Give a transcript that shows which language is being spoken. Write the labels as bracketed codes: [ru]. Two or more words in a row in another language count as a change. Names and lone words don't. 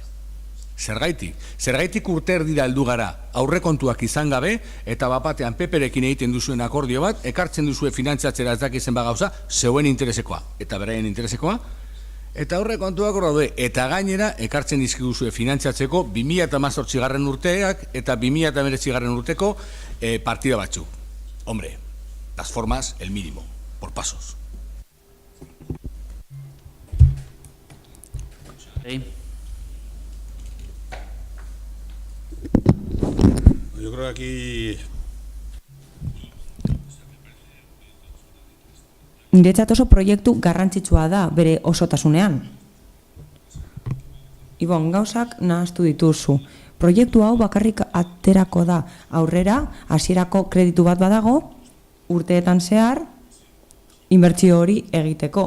[eu] Zergaitik urte erdira heldu gara, aurrekontuak izan gabe, eta bapatean Peperekin egiten duzuen akordio bat, ekartzen duzue finantzatzera ez dakizen bagauza, zeuen interesekoa, eta beraien interesekoa, eta aurrekontuak daude, eta gainera ekartzen dizkiguzue finantzatzeko 2018 urteak eta 2019 urteko partida batzu. [es] Hombre, las formas, el mínimo, por pasos. Yo creo que aquí... [eu] Niretzat oso proiektu garrantzitsua da bere osotasunean. Ibon, gauzak nahaztu dituzu. Proiektu hau bakarrik aterako da aurrera, hasierako kreditu bat badago, urteetan zehar, inbertsio hori egiteko.